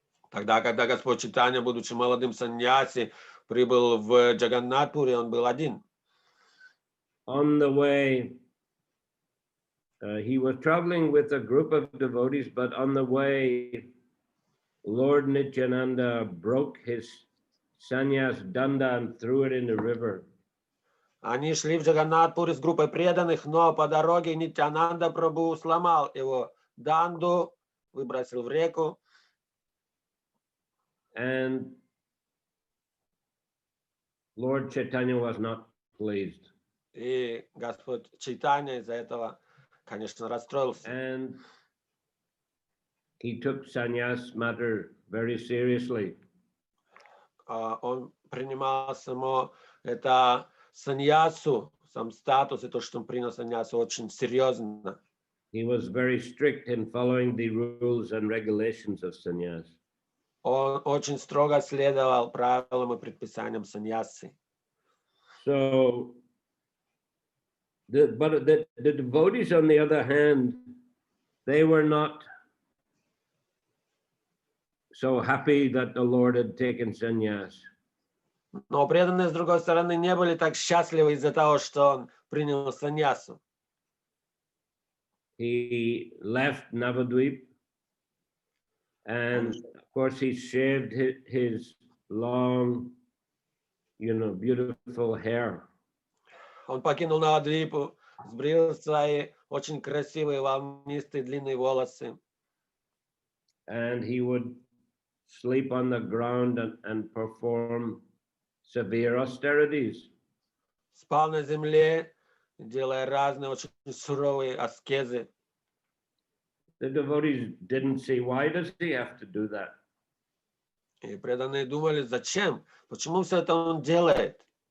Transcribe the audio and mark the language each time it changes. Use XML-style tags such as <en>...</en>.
<ru>Тогда, когда Господь Чайтанья, будучи молодым саньяси, прибыл в Джаганнатпури, он был один.</ru> <en>On the way, he was traveling with a group of devotees, but on the way, Lord Nityananda broke his sannyas danda and threw it in the river.</en> <ru>Они шли в Джаганнатпури с группой преданных, но по дороге Нитянанда Прабху сломал его данду, выбросил в реку.</ru> <en>And Lord Chaitanya was not pleased.</en> <ru>И Господь Чайтанья из-за этого, конечно, расстроился.</ru> <en>And he took sannyas matter very seriously.</en> <ru>Он принимал само это саньясу, сам статус и то, что он принял саньясу, очень серьезно.</ru> <en>He was very strict in following the rules and regulations of sannyas.</en> <ru>Он очень строго следовал правилам и предписаниям саньясы.</ru> <en>So, the devotees, on the other hand, they were not so happy that the Lord had taken sannyas.</en> <ru>Но преданные, с другой стороны, не были так счастливы из-за того, что он принял саньясу.</ru> <en>He left Navadvip, and of course he shaved his long, beautiful hair.</en> <ru>Он покинул Навадвипу, сбрил свои очень красивые волнистые длинные волосы.</ru> <en>And he would sleep on the ground and perform severe austerities.</en> <ru>Спал на земле, делая разные очень суровые аскезы.</ru> <en>The devotees didn't see, why does he have to do that?</en> <ru>И преданные думали, зачем? Почему все это он делает?</ru>